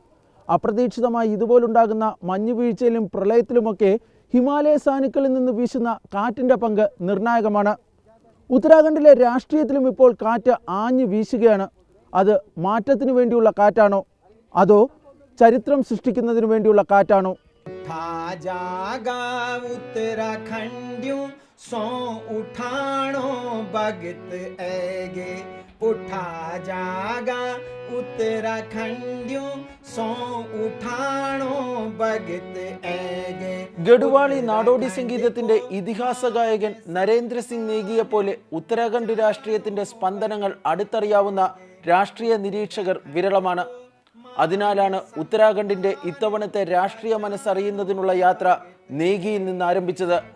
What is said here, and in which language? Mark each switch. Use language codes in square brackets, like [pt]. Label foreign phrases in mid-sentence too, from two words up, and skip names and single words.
[ml] അപ്രതീക്ഷിതമായി ഇതുപോലുണ്ടാകുന്ന മഞ്ഞുവീഴ്ചയിലും പ്രളയത്തിലുമൊക്കെ ഹിമാലയ സാനുക്കളിൽ നിന്ന് വീശുന്ന കാറ്റിൻ്റെ പങ്ക് നിർണായകമാണ്. ഉത്തരാഖണ്ഡിലെ രാഷ്ട്രീയത്തിലും ഇപ്പോൾ കാറ്റ് ആഞ്ഞു വീശുകയാണ്. അത് മാറ്റത്തിനു വേണ്ടിയുള്ള കാറ്റാണോ അതോ ചരിത്രം സൃഷ്ടിക്കുന്നതിന് വേണ്ടിയുള്ള കാറ്റാണോ? [gbm] सो उठाणो भगत ऐगे उठा जागा उत्तराखंडियों सो उठाणो भगत ऐगे. [ml] ഗഡ്വാളി നാടോടി സംഗീതത്തിന്റെ ഇതിഹാസ ഗായകൻ നരേന്ദ്ര സിംഗ് നേഗിയെ പോലെ ഉത്തരാഖണ്ഡ് രാഷ്ട്രീയത്തിന്റെ സ്പന്ദനങ്ങൾ അടുത്തറിയാവുന്ന രാഷ്ട്രീയ നിരീക്ഷകർ വിരളമാണ്. അതിനാലാണ് ഉത്തരാഖണ്ഡിന്റെ ഇത്തവണത്തെ രാഷ്ട്രീയ മനസ്സറിയുന്നതിനുള്ള യാത്ര നേഗിയിൽ നിന്ന് ആരംഭിച്ചത്.